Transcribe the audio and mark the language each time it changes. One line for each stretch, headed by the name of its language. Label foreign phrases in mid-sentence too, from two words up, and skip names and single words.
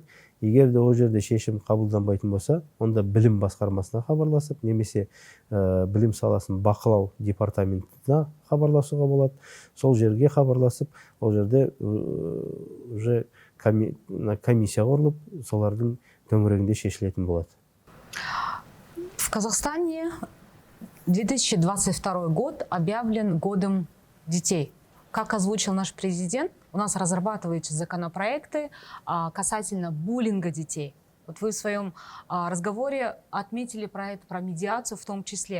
Kazakh: Егер де ол жерде шешім қабылданбайтын болса, онда білім басқармасына хабарласып, немесе білім саласын бақылау департаментіне хабарласуға болады. Сол жерге хабарласып, ол жерде уже комиссия құрылып, солардың төңірегінде шешілетін болады.
Russian: В Казахстане 2022 год объявлен годом детей. Как озвучил наш президент, у нас разрабатываются законопроекты касательно буллинга детей. Вот вы в своем разговоре отметили про это, про медиацию в том числе.